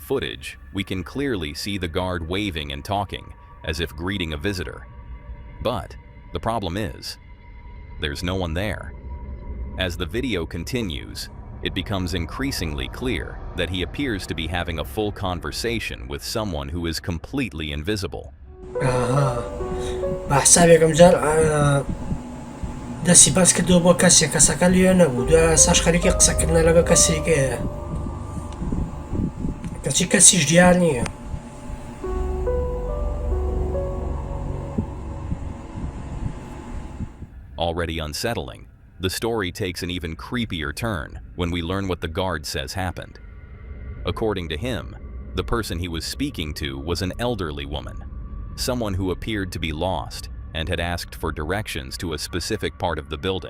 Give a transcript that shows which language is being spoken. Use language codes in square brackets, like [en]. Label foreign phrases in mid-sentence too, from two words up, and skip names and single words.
[en] footage, we can clearly see the guard waving and talking, as if greeting a visitor. But the problem is, there's no one there. As the video continues, it becomes increasingly clear that he appears to be having a full conversation with someone who is completely invisible. [ckb] دەستی باز کردەوە بۆ کەسێک کەسەکە لێ نەبوو دوای ساش خەریکی قسەکردنە لەگەڵ کەسێکەیە کەچی کەسیش دیار نییە. [en] Already unsettling, the story takes an even creepier turn when we learn what the guard says happened. According to him, the person he was speaking to was an elderly woman, someone who appeared to be lost and had asked for directions to a specific part of the building.